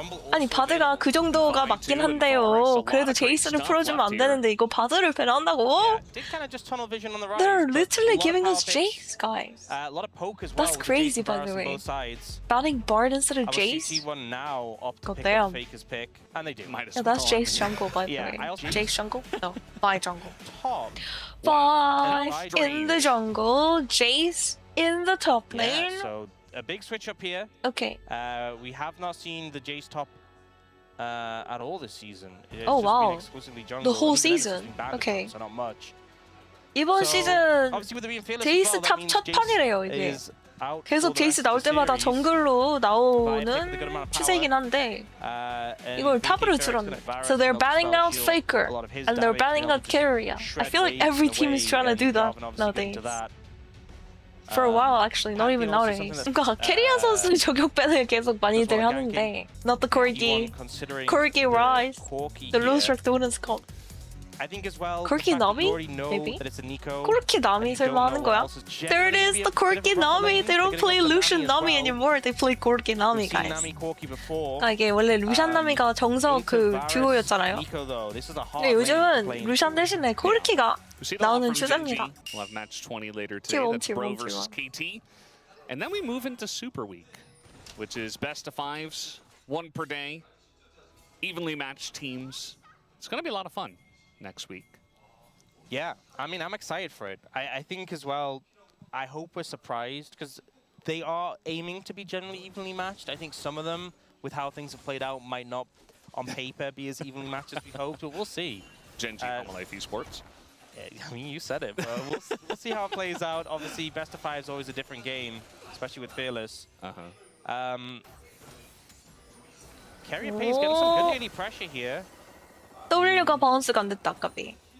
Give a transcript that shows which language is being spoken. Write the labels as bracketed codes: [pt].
[ko] 아니 바드가 그 정도가 맞긴 한데요. 그래도 제이스를 풀어주면 안 되는데 이거 바드를 배나한다고? [en] They're literally giving us Jace, guys. That's crazy, by the way. Banning BARD instead of Jace? God damn. Yeah, that's Jace jungle, by the way. Jace jungle? No, Vi jungle. Vi in the jungle, Jace in the top lane. A big switch up here. Okay. We have not seen the Jace top at all this season. Oh wow. The whole season. Okay. So not much. [ko] 이번 시즌 제이스 탑 첫 판이래요 이게. 계속 제이스 나올 때마다 정글로 나오는 추세이긴 한데 이걸 탑으로 줄었네. [en] So they're banning out Faker and they're banning out KERIA. I feel like every team is trying to do that nowadays. For a while, actually, not even nowadays. [ko] 그러니까 KERIA 선수 저격밴을 계속 많이들 하는데 [en] not the Corgi, Corgi Rise, the Losrak Donuts Cup. Corgi Nami? Maybe? [ko] Corgi Nami 설마 하는 거야? [en] There it is, the Corgi Nami! They don't play Lucian Nami anymore, they play Corgi Nami, guys. [ko] 그러니까 이게 원래 루시안 나미가 정석 그 듀오였잖아요. 근데 요즘은 루시안 대신에 코르키가 나오는 추세입니다. [en] We'll have match 20 later today. That's Bro versus KT. And then we move into Super Week, which is best of fives, one per day, evenly matched teams. It's going to be a lot of fun next week. Yeah, I mean, I'm excited for it. I think as well, I hope we're surprised because they are aiming to be generally evenly matched. I think some of them, with how things have played out, might not on paper be as evenly matched as we hoped, but we'll see. Gen G Life Esports. I mean, you said it, but we'll see how it plays out. Obviously, best of five is always a different game, especially with Fearless. KERIA Pay's getting some good early pressure here. [ko] W가 바운스가 안 됐다, 아까비.